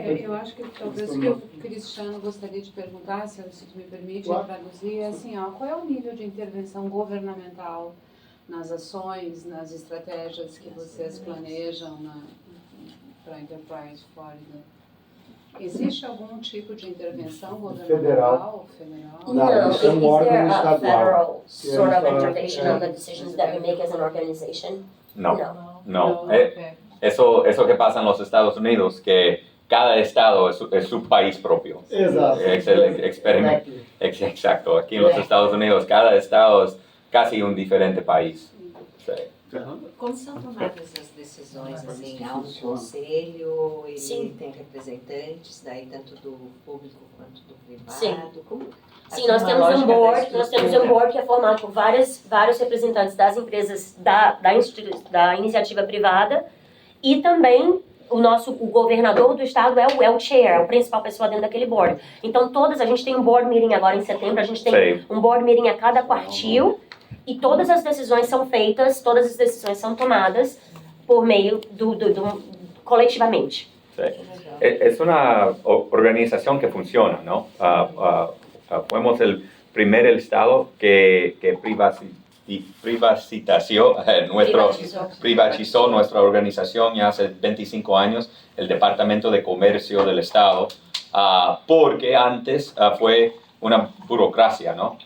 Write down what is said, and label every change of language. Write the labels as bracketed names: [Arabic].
[Portuguese] Eu acho que talvez o que o Cristiano gostaria de perguntar, se tu me permite traduzir, é assim, qual é o nível de intervenção governamental nas ações, nas estratégias que vocês planejam para a Enterprise Florida? Existe algum tipo de intervenção governamental, federal? Não, isso é um órgão [English] Is there a [Portuguese] estadual. [English] federal sort of intervention on the decisions that we make as an organization? No, No. no. Ok. [Spanish] Eso que pasa en los Estados Unidos, que cada estado es su país propio. [Portuguese] Exato. [Spanish] Es el experimento. Exacto. Aquí en los Estados Unidos, cada estado es casi un diferente país. Sí. [Portuguese] Como são tomadas as decisões, assim, há um conselho, ele Sim. tem representantes, daí tanto do público quanto do privado? Sim. Como? Sim, nós temos um board que é formado por vários representantes das empresas da iniciativa privada e também o governador do estado é o chair, é o principal pessoa dentro daquele board. Então a gente tem um board meeting agora em setembro, a gente tem Sim. um board meeting a cada quartil e todas as decisões são feitas, todas as decisões são tomadas por meio coletivamente. [Spanish] Sí. Es una organización que funciona, ¿no? Fuimos el primer estado que privatizó nuestra organización ya hace 25 años, el Departamento de Comercio del Estado, porque antes fue una burocracia, ¿no?